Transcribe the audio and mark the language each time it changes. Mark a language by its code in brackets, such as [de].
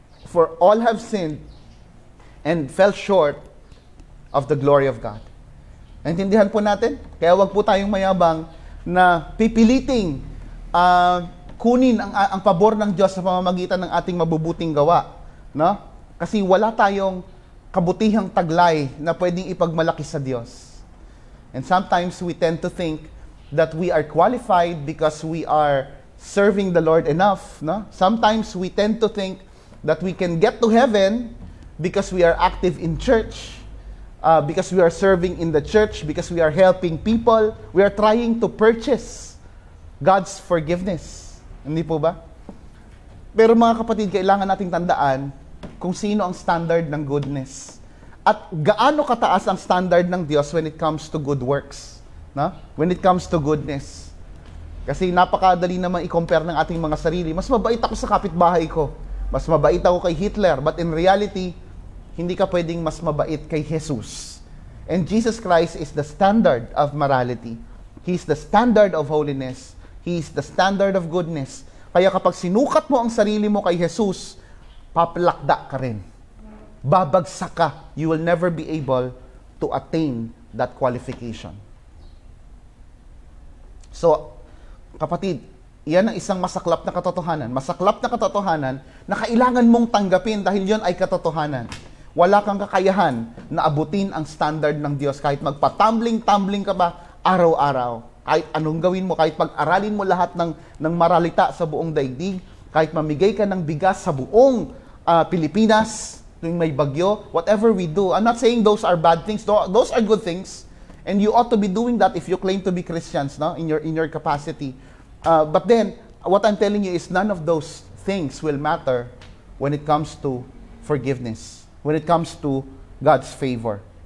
[en] For all have sinned and fell short of the glory of God. [tl] Naintindihan po natin? Kaya wag po tayong mayabang na pipiliting kunin ang pabor ng Diyos sa pamamagitan ng ating mabubuting gawa. No? Kasi wala tayong kabutihang taglay na pwedeng ipagmalaki sa Diyos. [en] And sometimes we tend to think that we are qualified because we are serving the Lord enough. No? Sometimes we tend to think that we can get to heaven because we are active in church, because we are serving in the church, because we are helping people. We are trying to purchase God's forgiveness. [tl] Hindi po ba? Pero mga kapatid, kailangan nating tandaan kung sino ang standard ng goodness. At gaano kataas ang standard ng Diyos [en] when it comes to good works. [tl] No? [en] When it comes to goodness. [tl] Kasi napakadali naman i-compare ng ating mga sarili. Mas mabait ako sa kapitbahay ko. Mas mabait ako kay Hitler. [en] But in reality, [tl] hindi ka pwedeng mas mabait kay Jesus. [en] And Jesus Christ is the standard of morality. He's the standard of holiness. He's the standard of goodness. [tl] Kaya kapag sinukat mo ang sarili mo kay Jesus, papalakda ka rin. Babagsak ka. [en] You will never be able to attain that qualification. [tl] So, kapatid, iyan ang isang masaklap na katotohanan. Masaklap na katotohanan na kailangan mong tanggapin dahil yon ay katotohanan. Wala kang kakayahan na abutin ang standard ng Diyos kahit magpatumbling-tumbling ka ba araw-araw. Kahit anong gawin mo, kahit pag-aralin mo lahat ng maralita sa buong daigdig, kahit mamigay ka ng bigas sa buong Pilipinas, tuwing may bagyo, [en] whatever we do. I'm not saying those are bad things. Those are good things. And you ought to be doing that if you claim to be Christians, no? in your capacity. But then, what I'm telling you is none of those things will matter when it comes to forgiveness, when it comes to God's favor.